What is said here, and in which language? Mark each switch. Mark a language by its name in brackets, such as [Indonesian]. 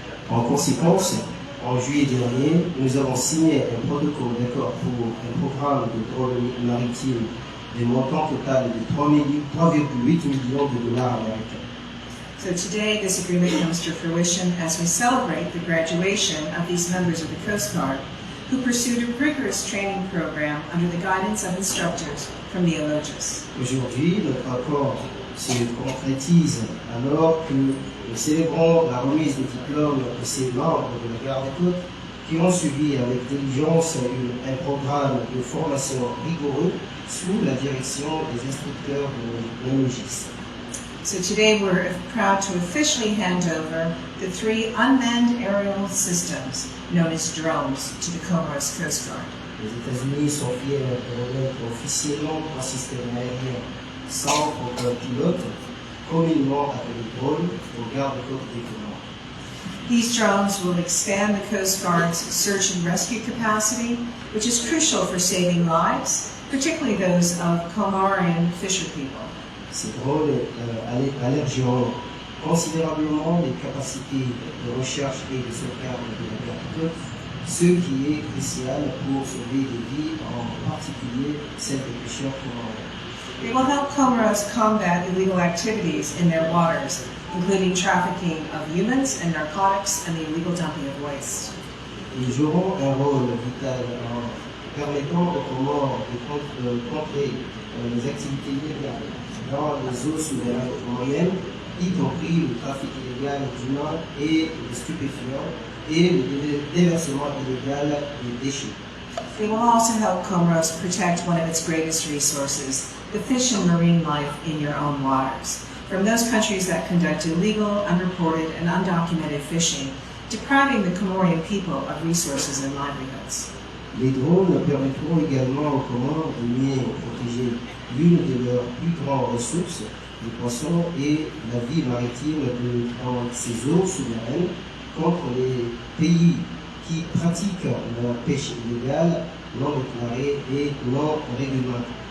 [French] En conséquence, en juillet dernier, nous avons signé un protocole d'accord pour un programme de drone maritime d'un montant total de 3,8 millions de dollars américains. [English] So today, this agreement comes to fruition as we celebrate the graduation of these members of the Coast Guard who pursued a rigorous training program under the guidance of instructors from the Neologis. [French] Aujourd'hui, notre accord se concrétise alors que nous célébrons la remise des diplômes de ces membres de la Garde-Côte qui ont suivi avec diligence un programme de formation rigoureux sous la direction des instructeurs de Neologis. [English] So today we're proud to officially hand over the 3 unmanned aerial systems known as drones to the Comoros Coast Guard. [French] Les États-Unis sont fiers de remettre officiellement 3 systèmes aériens sans aucun pilote, communément appelés drones, aux gardes-côtes des Comores. [English] These drones will expand the Coast Guard's search and rescue capacity, which is crucial for saving lives, particularly those of Comorian fisher people. [French] Ces drones allergeront considérablement les capacités de recherche et de sauvegarde de la carte, ce qui est crucial pour sauver des vies, en particulier celles des pêcheurs comoriens. [English] It will help Comoros combat illegal activities in their waters, including trafficking of humans and narcotics and the illegal dumping of waste. [French] Ils joueront un rôle vital en permettant aux Comores de contrer les activités illégales dans les eaux souveraines comoriennes, y compris le trafic illégal d'humains et de stupéfiants et le déversement illégal des déchets. [English] It will also help Comoros protect one of its greatest resources, the fish and marine life in your own waters, from those countries that conduct illegal, unreported, and undocumented fishing, depriving the Comorian people of resources and livelihoods. [French] Les drones permettront également aux Comores de mieux protéger l'une de leurs plus grandes ressources, les poissons et la vie maritime dans ces eaux souveraines contre les pays qui pratiquent la pêche illégale, non déclarée et non réglementée.